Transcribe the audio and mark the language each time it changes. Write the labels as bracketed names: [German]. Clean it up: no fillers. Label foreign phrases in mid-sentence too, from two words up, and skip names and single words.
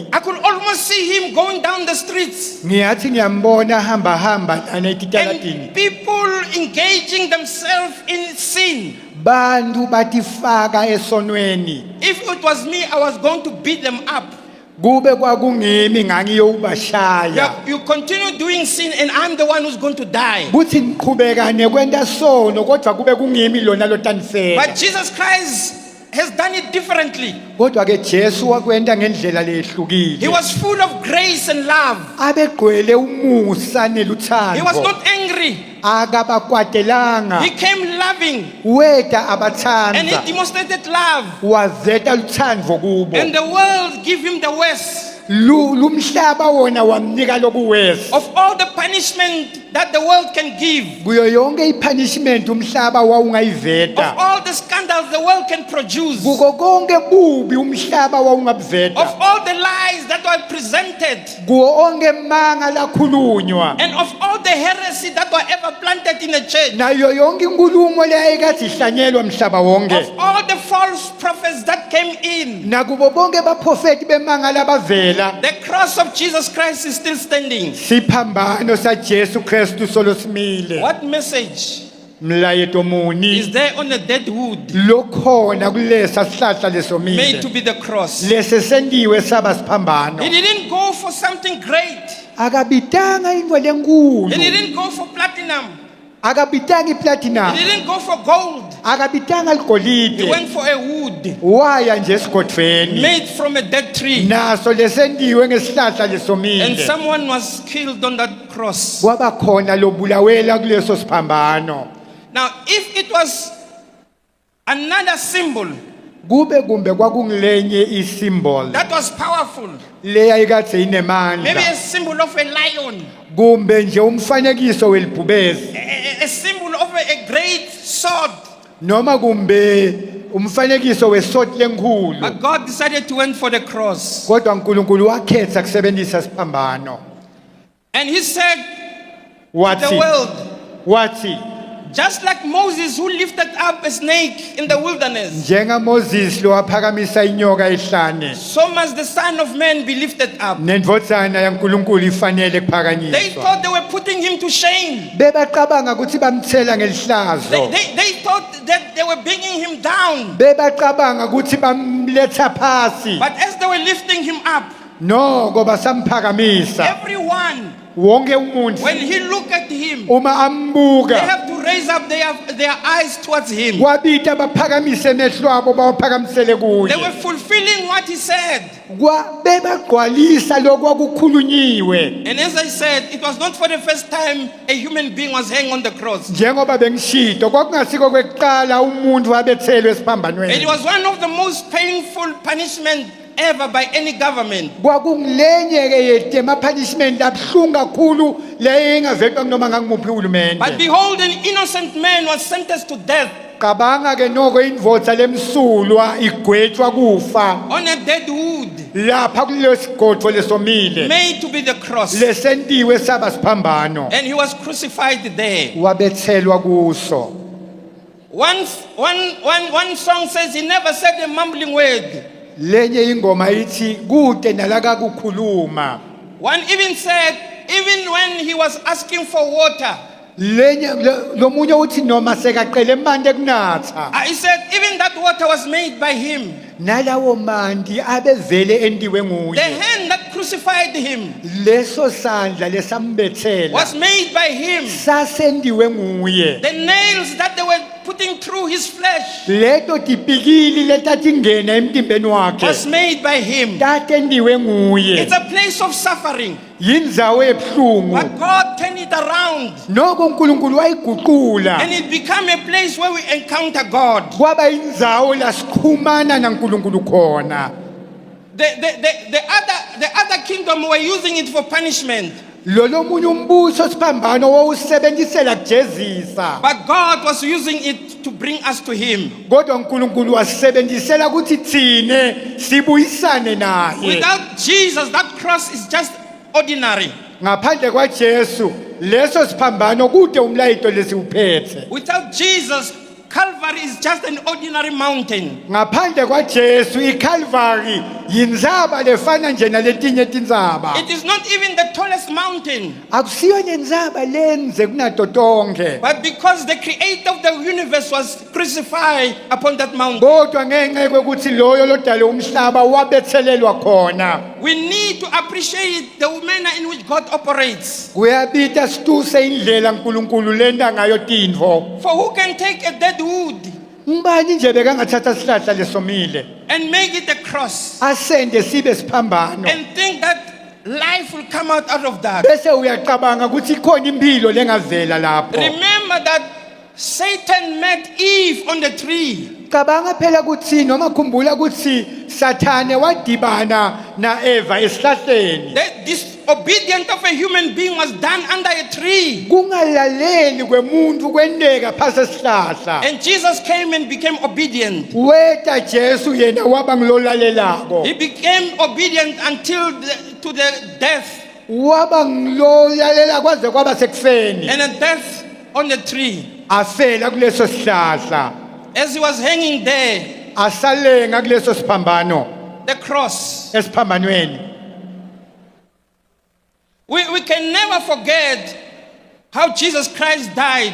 [English] I could almost see him going down the streets [Swati] Ngiyathi ngiyambona hamba anetitalatini. [English] and people engaging themselves in sin. [Swati] Bantu batifaka esonweni. [English] If it was me, I was going to beat them up. [Swati] Kube kwakungimi ngangiyobashaya. [English] You continue doing sin and I'm the one who's going to die. [Swati] Kuthi ngiqhubeka nekwenta sono kodwa kube kungimi lona lotanisela. [English] But Jesus Christ has done it differently. [Swati] Kodwa ke Jesu wakwenta ngendlela lehlukile. [English] He was full of grace and love. [Swati] Abegcwele umusa [English] He was [Swati] neluthando. [English] not angry. [Swati] Akabakwatelanga. [English] He came loving [Swati] Weta [English] and he [Swati] abathanza. [English] demonstrated love. [Swati] Wazeta luthando kubo. [English] And the world gave him the worst [Swati] Lumhlaba wona wamnika lokuwesa. [English] of all the punishment that the world can give. [Swati] Kuyo yonke ipunishment umhlaba [English] Of [Swati] wawungayiveta. [English] all the scandals the world can produce. [Swati] Kuko konke bubi umhlaba wawungabuveta. [English] Of all the lies that were presented. [Swati] Kuwo onke manga lakhulunywa. [English] And of all the heresy that were ever planted in the church. [Swati] Nayo yonke inkulumo leyayikathi ihlanyelwa mhlaba wonke. [English] Of all the false prophets that came in. [Swati] Nakubo bonke baprofeti bemanga labavela. [English] The cross of Jesus Christ is still standing. [Swati] Siphambano sa Jesu Kristu solo simile. [English] What message [Swati] Mlayeto muni [English] is there on the dead wood [Swati] lokhona kulesa sihlahla [English] made to [Swati] lesomile. [English] be the cross? [Swati] Lese sendiwe saba siphambano. [English] He didn't go for something great. [Swati] Akabitanga into [English] He [Swati] lenkulu. [English] didn't go for platinum. [Swati] Akabitanga iplatinum. [English] He didn't go for gold. [Swati] Akabitanga [English] He [Swati] ligolide. [English] went for a wood [Swati] Waya nje esigodweni. [English] made from a dead tree. [Swati] Naso lesendiwe ngesihlahla [English] And [Swati] lesomile. [English] someone was killed on that cross. [Swati] Kwaba khona lobulawela kuleso siphambano. [English] Now, if it was another symbol [Swati] Kube kumbe kwakungilenye isymbol. [English] that was powerful, [Swati] Leya ikathe [English] maybe a [Swati] inemandla. [English] symbol of a lion, [Swati] Kumbe nje umfanekiso welibhubezi. [English] a symbol of a great sword. [Swati] Noma kumbe umfanekiso wesoti lenkhulu. [English] But God decided to went for the cross. [Swati] Kodwa uNkulunkulu wakhetha kusebenzisa siphambano. [English] And he said to the [Swati] Wathi [English] world, [Swati] wathi [English] just like Moses who lifted up a snake in the wilderness, [Swati] njenga Moses lo waphakamisa inyoka ehlane. [English] so must the Son of Man be lifted up. [Swati] Nendvodzana yaNkulunkulu ifanele [English] They [Swati] kuphakanyiswa. [English] thought they were putting him to shame. [Swati] Bebacabanga ukuthi bamthela ngelihlazo. [English] They thought that they were bringing him down. [Swati] Bebacabanga ukuthi bamletha phasi. [English] But as they were lifting him up, [Swati] Noko basamphakamisa. [English] everyone, [Swati] Wonke umuntu [English] when he looked at him, [Swati] uma [English] they [Swati] ambuka [English] have to raise up their eyes towards him. [Swati] kwabita baphakamise emehlo abo bawaphakamisele [English] They were [Swati] kuye. [English] fulfilling what he said. [Swati] Bebagcwalisa lokwakukhulunyiwe. [English] And as I said, it was not for the first time a human being was hanging on the cross. [Swati] Njengoba bengishido kwakungasiko kwekuqala umuntu wabethelwe [English] And it [Swati] esiphambanweni. [English] was one of the most painful punishment ever by any government. [Swati] Kwakungilenye ke yetema punishment abhlungu kakhulu leyo engavetwa kunoma ngangumuphi [English] But [Swati] uhulumende. [English] behold, an innocent man was sentenced to death [Swati] Cabanga ke noko indvodza lemsulwa igwetshwa kufa [English] on a dead wood. [Swati] lapha kulelo sigodvo lesomile [English] made to be the cross. [Swati] lesentiwe saba siphambano [English] And he was crucified there. [Swati] wabethelwa kuso. [English] One song says he never said a mumbling word. [Swati] Lenye ingoma ithi kude nalaka kukhuluma. [English] One even said, even when he was asking for water, [Swati] Lenye lomunye uthi noma sekaqele manje kunatha. [English] he said, even that water was made by him. [Swati] Nalawo mandi abevele endiwe [English] The [Swati] nguye. [English] hand that crucified him [Swati] Leso sandla lesambethela [English] was made by him. [Swati] sasendiwe nguye. [English] The nails that they were putting through his flesh [Swati] Leto tipikili letatingena emtimbeni wakhe [English] was made by him. [Swati] tatendiwe nguye. [English] It's a place of suffering. [Swati] Yindzawo ebhlungu. [English] But God turned it around [Swati] Noko uNkulunkulu wayiguqula. [English] and it became a place where we encounter God. [Swati] Kwaba indzawo la sikhumana naNkulunkulu khona. [English] The other kingdom were using it for punishment. [Swati] Lolo munye umbuso siphambano wawusebenzisela kujezisa. [English] But God was using it to bring us to him. [Swati] Kodwa uNkulunkulu wasebenzisela ukuthi thine sibuyisane naye. [English] Without Jesus, that cross is just ordinary. [Swati] Ngaphandle kwaJesu leso siphambano kude umlayito lesiuphethe. [English] Without Jesus, Calvary is just an ordinary mountain. [Swati] Ngaphandle kwaJesu iCalvary yindzaba lefana nje naletinye tindzaba. [English] It is not even the tallest mountain. [Swati] Akusiyo nendzaba lenze kunato tonke. [English] But because the creator of the universe was crucified upon that mountain, [Swati] Kodwa ngenxa yokuthi loyo lodale umhlaba wabethelelwa khona. [English] we need to appreciate the manner in which God operates. [Swati] Kuyabita situse indlela uNkulunkulu lenda ngayo tintfo. [English] For who can take a dead wood [Swati] Ngubani nje bekangathatha isihlahla lesomile [English] and make it a cross [Swati] asende sibe siphambano. [English] and think that life will come out of that? [Swati] Bese uyacabanga ukuthi ikhona impilo lengavela lapho. [English] Remember that Satan met Eve on the tree. [Swati] Cabanga phela ukuthi noma khumbula ukuthi Sathane wadibana na Eva esihlahleni. [English] The disobedience of a human being was done under a tree. [Swati] Kungalaleli kwemuntu kwendeka phasi esihlahla. [English] And Jesus came and became obedient. [Swati] Weta Jesu yena waba ngilolalelako. [English] He became obedient until to the death, [Swati] Waba ngilolalela kwaze kwaba sekufeni. [English] and a death on the tree. [Swati] Afela kuleso sihlahla. [English] As he was hanging there, [Swati] Asalenga kuleso siphambano [English] the cross. [Swati] esiphambanweni. [English] We can never forget how Jesus Christ died